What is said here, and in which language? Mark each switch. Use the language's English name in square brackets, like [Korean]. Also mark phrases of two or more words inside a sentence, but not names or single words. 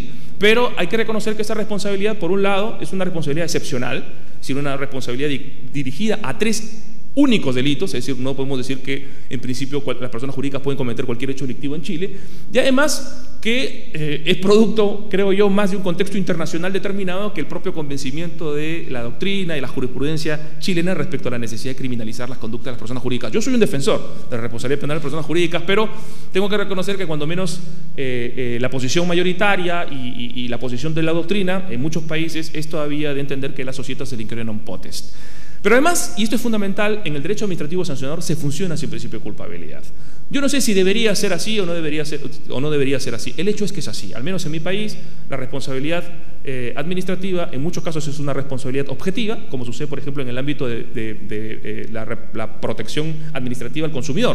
[Spanish] Pero hay que reconocer que esa responsabilidad, por un lado, es una responsabilidad excepcional, es decir, una responsabilidad dirigida a 3 únicos delitos, es decir, no podemos decir que en principio las personas jurídicas pueden cometer cualquier hecho delictivo en Chile, y además que es producto, creo yo, más de un contexto internacional determinado que el propio convencimiento de la doctrina y la jurisprudencia chilena respecto a la necesidad de criminalizar las conductas de las personas jurídicas. Yo soy un defensor de la responsabilidad penal de las personas jurídicas, pero tengo que reconocer que cuando menos la posición mayoritaria y la posición de la doctrina en muchos países es todavía de entender que la [Latin] societas delinquere non potest. [Spanish] Pero además, y esto es fundamental, en el derecho administrativo sancionador se funciona sin principio de culpabilidad. Yo no sé si debería ser así o no debería ser así. El hecho es que es así. Al menos en mi país, la responsabilidad administrativa en muchos casos es una responsabilidad objetiva, como sucede, por ejemplo, en el ámbito de la protección administrativa al consumidor.